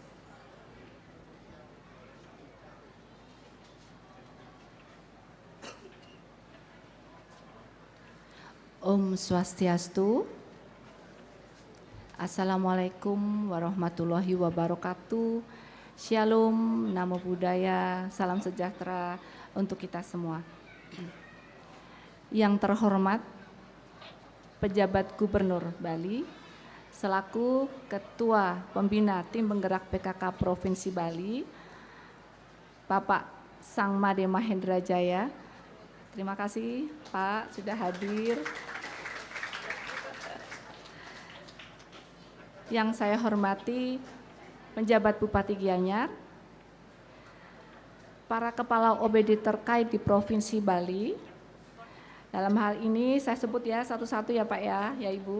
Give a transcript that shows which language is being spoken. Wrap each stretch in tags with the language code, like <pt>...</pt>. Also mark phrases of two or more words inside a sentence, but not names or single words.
<ban>Om Swastiastu.</ban> <ar>Assalamualaikum warahmatullahi wabarakatuh.</ar> <id>Shalom,</id> <pi>Namo Buddhaya,</pi> <id>salam sejahtera untuk kita semua. Yang terhormat Pejabat Gubernur Bali, selaku Ketua Pembina Tim Penggerak PKK Provinsi Bali, Bapak Sang Made Mahendra Jaya. Terima kasih Pak sudah hadir. Yang saya hormati penjabat Bupati Gianyar, para kepala OBD terkait di Provinsi Bali, Dalam hal ini saya sebut ya satu-satu ya Pak ya Ibu.</id>